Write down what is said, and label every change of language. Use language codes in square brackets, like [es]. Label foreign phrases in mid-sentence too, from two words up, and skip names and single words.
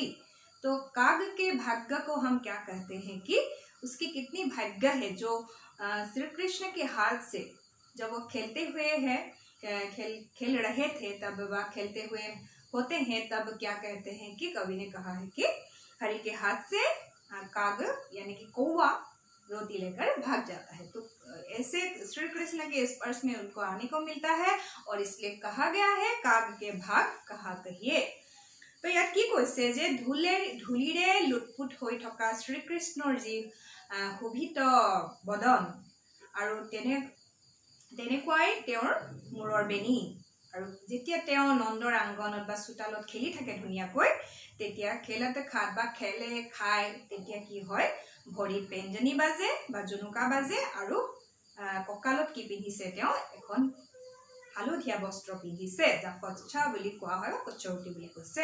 [hi] तो काग के भाग्य को हम क्या कहते हैं कि उसकी कितनी भाग्य है जो श्री कृष्ण के हाथ से जब वो खेलते हुए है खेल रहे थे तब वह खेलते हुए होते हैं तब क्या कहते हैं कि कवि ने कहा है कि हरि के हाथ से काग यानी कि कौवा रोटी लेकर भाग जाता है। तो ऐसे श्री कृष्ण के स्पर्श में उनको आने को मिलता है और इसलिए कहा गया है काग के भाग कहा कहिए। [as] तो ইয়াত কি কৈছে যে ধূলিৰে লুটপুট হৈ থকা শ্ৰীকৃষ্ণৰ যি শোভিত বদন আৰু তেনেকুৱাই তেওঁৰ মূৰৰ বেনি, আৰু যেতিয়া তেওঁ নন্দৰ আংগনত বা চোতালত খেলি থাকে ধুনীয়াকৈ তেতিয়া খেলতে খাত বা খেলে খায় তেতিয়া কি হয় ভৰিত পেঞ্জনী বাজে বা জুনুকা বাজে আৰু কঁকালত কি পিন্ধিছে তেওঁ এখন হালধীয়া বস্ত্ৰ পিন্ধিছে যাক কচ্ছা বুলি কোৱা হয় বা কচৌটি বুলি কৈছে।